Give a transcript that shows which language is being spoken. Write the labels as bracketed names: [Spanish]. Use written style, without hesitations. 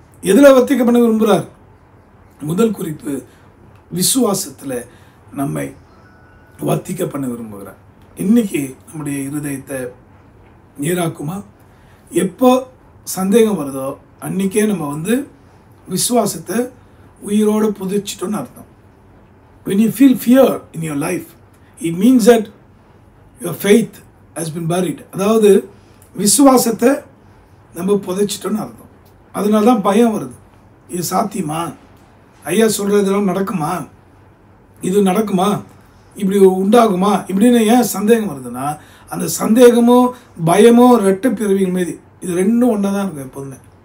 [Tamil] எதில் வர்த்திக்க பண்ண விரும்புகிறார்? முதல் குறிப்பு, விசுவாசத்தில் நம்மை வர்த்திக்க பண்ண விரும்புகிறார். இன்னைக்கு நம்முடைய இருதயத்தை நேராக்குமா? எப்போ சந்தேகம் வருதோ அன்றைக்கே நம்ம விசுவாசத்தை உயிரோடு புதைச்சிட்டோன்னு அர்த்தம். [English] When you feel fear in your life, it means that your faith has been buried. [Tamil] அதாவது விசுவாசத்தை நம்ம புதைச்சிட்டோன்னு அர்த்தம். அதனால தான் பயம் வருது. இது சாத்தியமா, ஐயா சொல்கிறதெல்லாம் நடக்குமா, இது நடக்குமா, இப்படி உண்டாகுமா இப்படின்னு ஏன் சந்தேகம் வருதுன்னா, அந்த சந்தேகமும் பயமும் ரெட்டை பிறவிகள் மீது இது ரெண்டும் ஒன்றா தான் இருக்கும் எப்போதுமே.